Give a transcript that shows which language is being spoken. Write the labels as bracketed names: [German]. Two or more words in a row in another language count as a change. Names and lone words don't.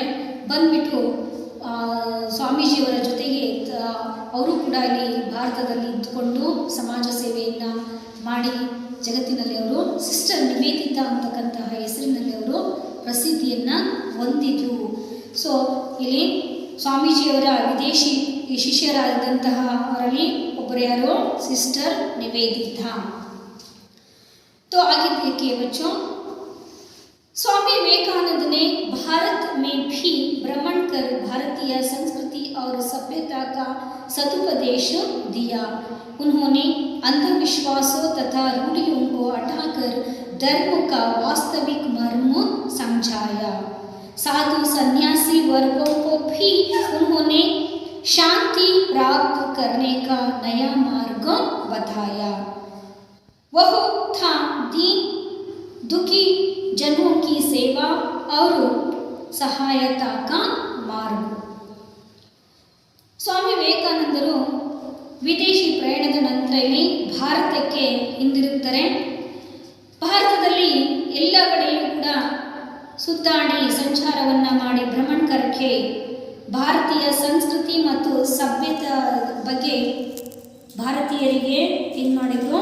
[Kannada] ಬಂದ್ಬಿಟ್ಟು ಸ್ವಾಮೀಜಿಯವರ ಜೊತೆಗೆ ಅವರು ಕೂಡ ಇಲ್ಲಿ ಭಾರತದಲ್ಲಿ ಇದ್ದುಕೊಂಡು ಸಮಾಜ ಸೇವೆಯನ್ನು ಮಾಡಿ ಜಗತ್ತಿನಲ್ಲಿ ಅವರು ಸಿಸ್ಟರ್ ನಿವೇದಿತಾ ಅಂತಕ್ಕಂತಹ ಹೆಸರಿನಲ್ಲಿ ಅವರು ಪ್ರಸಿದ್ಧಿಯನ್ನು ಹೊಂದಿದ್ರು. ಸೊ ಇಲ್ಲಿ ಸ್ವಾಮೀಜಿಯವರ ವಿದೇಶಿ ಶಿಷ್ಯರಾದಂತಹ ಅವರಲ್ಲಿ ಒಬ್ಬರು ಯಾರು? ಸಿಸ್ಟರ್ निवेदिता। [Hindi] तो आगे देखिए बच्चों, स्वामी विवेकानंद ने भारत में भी भ्रमण कर भारतीय संस्कृति और सभ्यता का सदुपदेश दिया। उन्होंने अंधविश्वासों तथा रूढ़ियों को हटाकर धर्म का वास्तविक मर्म समझाया। साधु सन्यासी वर्गों को भी उन्होंने शांति प्राप्त करने का नया मार्ग बताया। वह था दीन दुखी जनों की सेवा और सहायता का मार्ग। [Kannada] ಸ್ವಾಮಿ ವಿವೇಕಾನಂದರು ವಿದೇಶಿ ಪ್ರಯಾಣದ ನಂತರ ಇಲ್ಲಿ ಭಾರತಕ್ಕೆ ಹಿಂದಿರುತ್ತಾರೆ. ಭಾರತದಲ್ಲಿ ಎಲ್ಲ ಕಡೆಯೂ ಕೂಡ ಸುತ್ತಾಡಿ ಸಂಚಾರವನ್ನು ಮಾಡಿ ಭ್ರಮಣಕರಕ್ಕೆ ಭಾರತೀಯ ಸಂಸ್ಕೃತಿ ಮತ್ತು ಸಭ್ಯತೆ ಬಗ್ಗೆ ಭಾರತೀಯರಿಗೆ ಏನು ಮಾಡಿದರು?